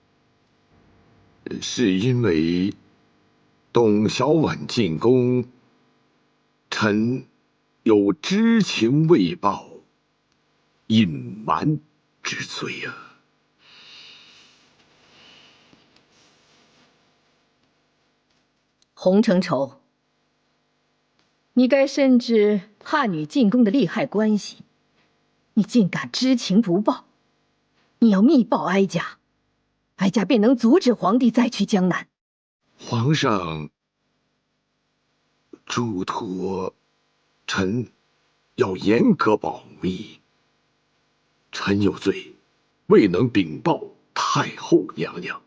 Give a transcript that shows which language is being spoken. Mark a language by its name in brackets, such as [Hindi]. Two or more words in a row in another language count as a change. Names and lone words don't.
[Chinese] 是因為董小宛進宮，臣有知情未報、隱瞞之罪啊。洪承畴，你该深知汉女进宫的利害關係，你竟敢知情不報！你要密報哀家，哀家便能阻止皇帝再去江南。皇上囑托臣要嚴格保密，臣有罪，未能稟報太后娘娘。